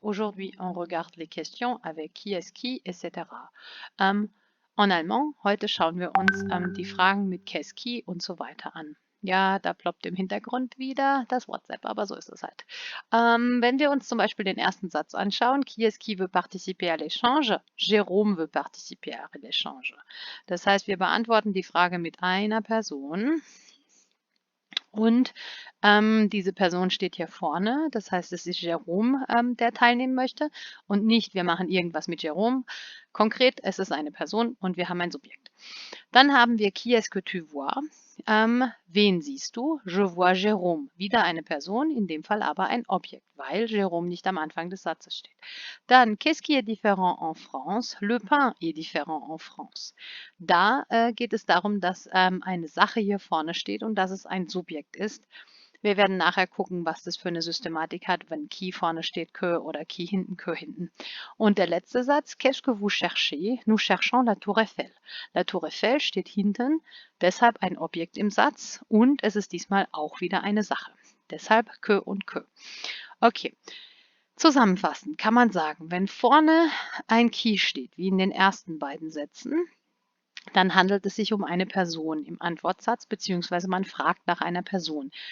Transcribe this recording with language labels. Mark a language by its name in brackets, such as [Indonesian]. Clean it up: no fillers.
[French] Aujourd'hui, on regarde les questions avec qui est qui, etc. En allemand, [German] heute schauen wir uns die Fragen mit [French] qu'est qui [German] und so weiter an. Ja, da ploppt im Hintergrund wieder das WhatsApp, aber so ist es halt. Wenn wir uns zum Beispiel den ersten Satz anschauen, [French] qui est qui veut participer à l'échange? Jérôme veut participer à l'échange. [German] Das heißt, wir beantworten die Frage mit einer Person. Und diese Person steht hier vorne, das heißt, es ist Jérôme, der teilnehmen möchte und nicht, wir machen irgendwas mit Jérôme. Konkret, es ist eine Person und wir haben ein Subjekt. Dann haben wir [French] qui est-ce que tu vois? [German] Wen siehst du? [French] Je vois Jérôme. [German] Wieder eine Person, in dem Fall aber ein Objekt, weil Jérôme nicht am Anfang des Satzes steht. [French] Dann, qu'est-ce qui est différent en France? Le pain est différent en France. [German] Da geht es darum, dass eine Sache hier vorne steht und dass es ein Subjekt ist. Wir werden nachher gucken, was das für eine Systematik hat, wenn qui vorne steht, que oder qui hinten, que hinten. Und der letzte Satz, [French] qu'est-ce que vous cherchez? Nous cherchons la Tour Eiffel. [German] La Tour Eiffel steht hinten, deshalb ein Objekt im Satz und es ist diesmal auch wieder eine Sache. Deshalb que und que. Okay. Zusammenfassend kann man sagen, wenn vorne ein qui steht, wie in den ersten beiden Sätzen, dann handelt es sich um eine Person im Antwortsatz, beziehungsweise man fragt nach einer Person.